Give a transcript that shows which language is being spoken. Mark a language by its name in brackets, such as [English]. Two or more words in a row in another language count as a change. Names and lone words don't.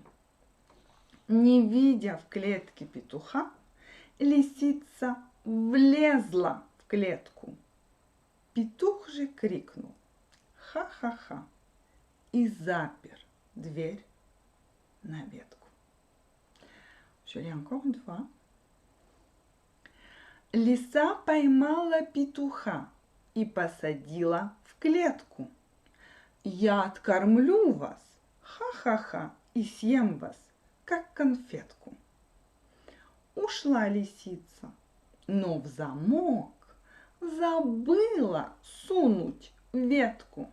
[Russian] Не видя в клетке петуха, лисица влезла в клетку. Петух же крикнул «Ха-ха-ха» и запер дверь на ветку. [French] Je lis encore une fois. [Russian] Лиса поймала петуха и посадила в клетку. Я откормлю вас, ха-ха-ха, и съем вас, как конфетку. Ушла лисица, но в замок забыла сунуть ветку.